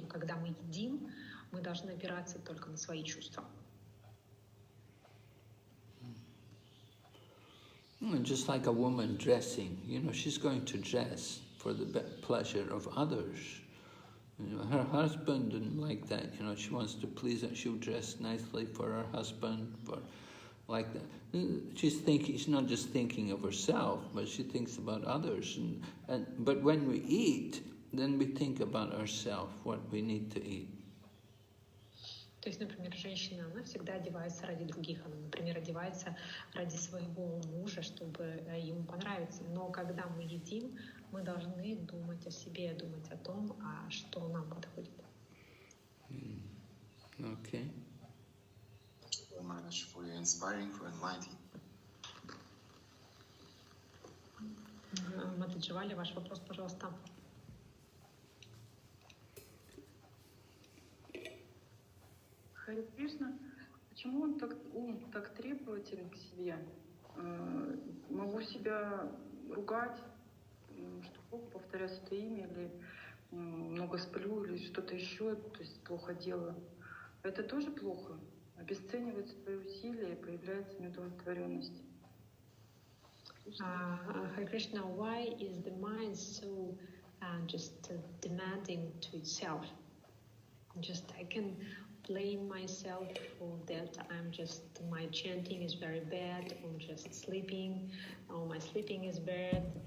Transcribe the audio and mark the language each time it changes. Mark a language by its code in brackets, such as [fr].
[ru] Но когда мы едим, мы должны опираться только на свои чувства. [en] Just like a woman dressing, she's going to dress for the pleasure of others. Her husband didn't like that, she wants to please it. She'll dress nicely for her husband, like that. She's not just thinking of herself, but she thinks about others. But when we eat, then we think about ourselves, what we need to eat. [ru] То есть, например, женщина, она всегда одевается ради других. Она, например, одевается ради своего мужа, чтобы ему понравиться. Но когда мы едим, мы должны думать о себе, думать о том, что нам подходит. [en] Okay. Much for your inspiring, for enlightening. [ru] Матадживали, ваш вопрос, пожалуйста. Харе Кришна, почему ум так требователен к себе? Могу себя ругать, что повторяю это имя, или много сплю, или что-то еще, то есть плохо делаю. Это тоже плохо? Обесценивать свои усилия, появляется неудовлетворенность. [en] Hare Krishna, why is the mind so just demanding to itself? I can blame myself for that. My chanting is very bad, or just sleeping, or my sleeping is bad.